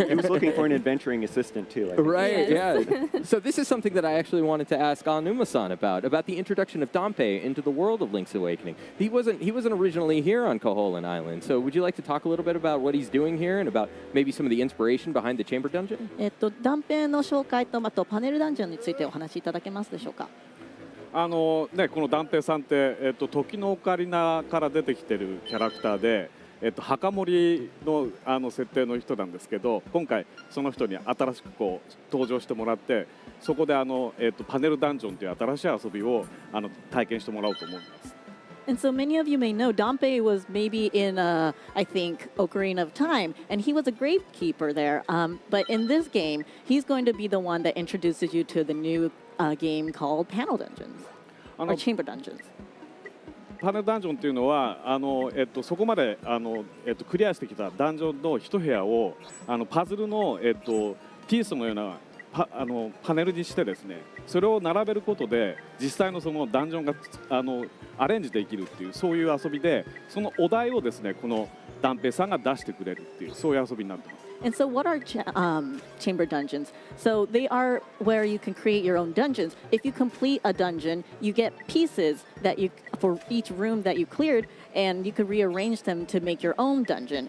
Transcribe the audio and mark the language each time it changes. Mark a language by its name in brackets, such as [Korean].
[English] He was looking for an adventuring assistant, too. Right, Yes. yeah. So this is something that I actually wanted to ask Aonuma-san about the introduction of Dampe into the world of Link's Awakening. He wasn't originally here on Koholint Island, so would you like to talk a little bit about what he's doing here and about maybe some of the inspiration behind the Chamber Dungeon? [Japanese] 断片の紹介とあとパネルダンジョンについてお話しいただけますでしょうか。このダンペイさんって、時のオカリナから出てきてるキャラクターで、墓守の設定の人なんですけど、今回その人に新しく登場してもらって、そこでパネルダンジョンという新しい遊びを体験してもらおうと思います。 [English] And so many of you may know Dompe was maybe in, I think, Ocarina of Time, and he was a gravekeeper there. But in this game, he's going to be the one that introduces you to the new game called Panel Dungeons, or Chamber Dungeons. [Japanese] パネルダンジョンというのはそこまでクリアしてきたダンジョンの一部屋をパズルの、ピースのようなパネルにしてですね、それを並べることで実際のそのダンジョンがアレンジできるっていう、そういう遊びで、そのお題をですねこのダンペイさんが出してくれるっていう、そういう遊びになってます。 [English] And so what are chamber dungeons? So they are where you can create your own dungeons. If you complete a dungeon, you get pieces that for each room that you cleared, and you could rearrange them to make your own dungeon.